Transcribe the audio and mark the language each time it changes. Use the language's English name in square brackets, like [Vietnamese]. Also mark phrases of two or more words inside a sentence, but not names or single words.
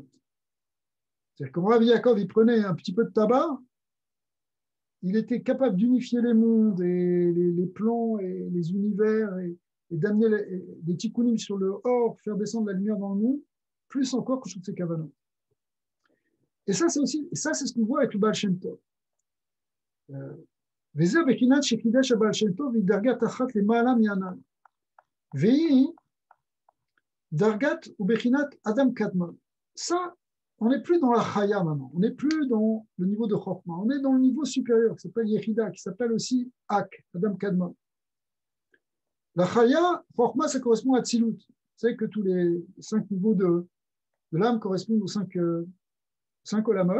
[French] C'est-à-dire que quand Rabbi Yaakov, il prenait un petit peu de tabac, il était capable d'unifier les mondes et les plans et les univers et d'amener des tikkunim sur le or, faire descendre la lumière dans le monde, plus encore que toutes ces Kavanot. Et ça, c'est ce qu'on voit avec le Baal Shem Tov. [Hebrew] וזה בחינת שקידש הבעל שם טוב היא דרגת אחת למעלה מענן. והיא דרגת ובחינת אדם קדמן. [French] Ça, on n'est plus dans la chaya maintenant, on n'est plus dans le niveau de Chokhmah, on est dans le niveau supérieur qui s'appelle Yechida, qui s'appelle aussi Ak, Adam Kadman. La chaya, Chokhmah, ça correspond à Tzilut. Vous savez que tous les 5 niveaux de l'âme correspondent aux 5 olamot.